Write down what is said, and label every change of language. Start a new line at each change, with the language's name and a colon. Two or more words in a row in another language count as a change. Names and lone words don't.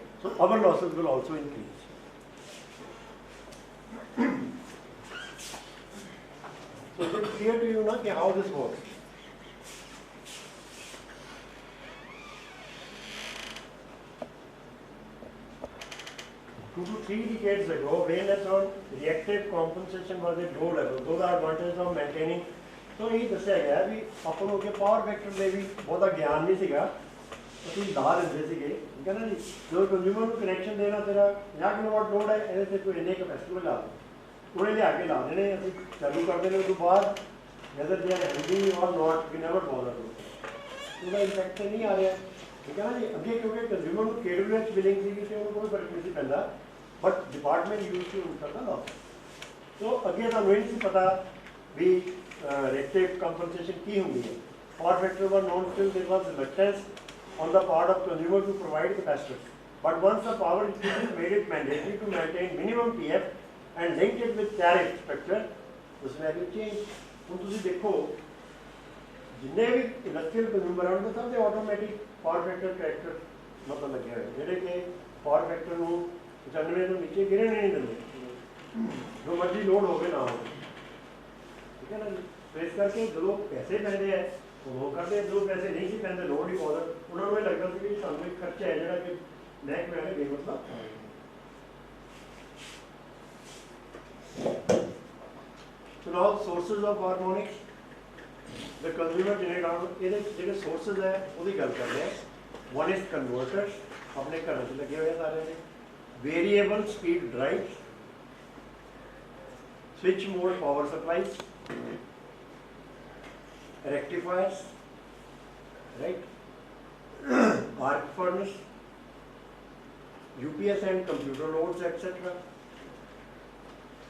English: So our losses will also increase. So is it clear to you now how this works? 2 to 3 decades ago, awareness on reactive compensation was at low level. Those are advantages of maintaining.
Punjabi: So ਇਹ ਦੱਸਿਆ ਗਿਆ ਵੀ ਆਪਾਂ ਨੂੰ ਕਿ
English: power factor
Punjabi: ਦੇ ਵੀ ਬਹੁਤਾ ਗਿਆਨ ਨਹੀਂ ਸੀਗਾ, ਅਸੀਂ ਲਾ ਦਿੰਦੇ ਸੀਗੇ, ਠੀਕ ਹੈ ਨਾ ਜੀ। ਜਦੋਂ ਕੰਜ਼ਿਊਮਰ ਨੂੰ ਕਨੈਕਸ਼ਨ ਦੇਣਾ ਤੇਰਾ 50 ਕਿਲੋਵਾਟ ਲੋਡ ਹੈ, ਇਹਦੇ ਤੇ ਕੋਈ ਇੰਨੇ ਕਪੈਸਿਟਰ ਲਗਾ ਦਿਓ, ਉਹਨੇ ਲਿਆ ਕੇ ਲਾ ਦੇਣੇ, ਅਸੀਂ ਚਾਲੂ ਕਰ ਦੇਣੇ, ਉਸ ਤੋਂ ਬਾਅਦ
English: whether they are healthy or not, we never bother to.
Punjabi: ਉਹਦਾ ਇੰਪੈਕਟ ਨਹੀਂ ਆ ਰਿਹਾ, ਠੀਕ ਹੈ ਨਾ ਜੀ। ਅੱਗੇ ਕਿਉਂਕਿ ਕੰਜ਼ਿਊਮਰ ਨੂੰ KWH ਬਿਲਿੰਗ ਸੀਗੀ ਤੇ ਉਹਨੂੰ ਕੋਈ ਫਰਕ ਨਹੀਂ ਸੀ ਪੈਂਦਾ,
English: but department use to
Punjabi: ਕਰਦਾ ਲਾਸ। ਸੋ ਅੱਗੇ ਤੁਹਾਨੂੰ ਇਹ ਨਹੀਂ ਸੀ ਪਤਾ ਵੀ
English: reactive compensation
Punjabi: ਕੀ ਹੁੰਦੀ ਹੈ।
English: Power factor was known till there was reluctance on the part of consumer to provide capacitors. But once the power utility made it mandatory to maintain minimum PF and linked it with tariff structure, the scenario changed.
Punjabi: ਹੁਣ ਤੁਸੀਂ ਦੇਖੋ ਜਿੰਨੇ ਵੀ
English: industrial consumer
Punjabi: ਹਨ ਸਭ ਦੇ
English: automatic power factor corrector
Punjabi: ਮਤਲਬ ਲੱਗੇ ਹੋਏ, ਜਿਹੜੇ ਕਿ
English: power factor
Punjabi: ਨੂੰ 95 ਤੋਂ ਨੀਚੇ ਗਿਰਨ ਨਹੀਂ ਦਿੰਦੇ, ਜੋ ਮਰਜ਼ੀ ਲੋਡ ਹੋਵੇ ਨਾ ਹੋਵੇ, ਠੀਕ ਹੈ ਨਾ ਜੀ। ਸੋ ਇਸ ਕਰਕੇ ਜਦੋਂ ਪੈਸੇ ਪੈਂਦੇ ਹੈ ਉਹ ਕਰਦੇ, ਜਦੋਂ ਪੈਸੇ ਨਹੀਂ ਸੀ ਪੈਂਦੇ ਲੋਡ ਹੀ ਬਹੁਤ, ਉਹਨਾਂ ਨੂੰ ਇਹ ਲੱਗਦਾ ਸੀ ਕਿ ਸਾਨੂੰ ਇੱਕ ਖਰਚਾ ਹੈ ਜਿਹੜਾ ਕਿ ਮਹਿਕਮੇ ਵਾਲੇ ਬੇਮਤਲਬ।
English: So now sources of harmonics, the consumer generate
Punjabi: ਇਹਦੇ ਜਿਹੜੇ sources ਹੈ ਉਹਦੀ ਗੱਲ ਕਰਦੇ ਹਾਂ।
English: One is converters,
Punjabi: ਆਪਣੇ ਘਰਾਂ 'ਚ ਲੱਗੇ ਹੋਏ ਸਾਰੇ ਨੇ,
English: variable speed drives, switch mode power supplies, rectifiers, right, arc furnace, UPS and computer loads, etc.